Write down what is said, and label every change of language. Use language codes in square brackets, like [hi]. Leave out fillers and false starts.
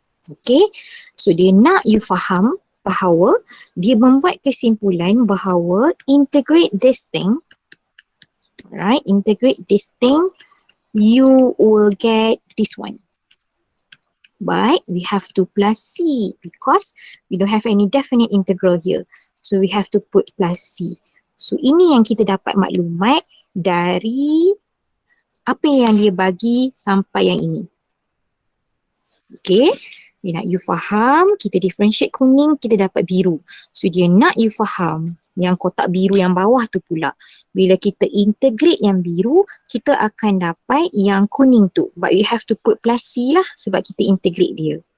[en] Okay, so [ms] dia nak you faham bahawa dia membuat kesimpulan bahawa [en] integrate this thing, right, integrate this thing, you will get this one. But we have to plus c because we don't have any definite integral here. So we have to put plus c. [ms] So ini yang kita dapat maklumat dari apa yang dia bagi sampai yang ini. Okay, dia nak you faham, kita differentiate kuning, kita dapat biru. So dia nak you faham yang kotak biru yang bawah tu pula. Bila kita integrate yang biru, kita akan dapat yang kuning tu. [en] But you have to put plus c [ms] lah sebab kita integrate dia.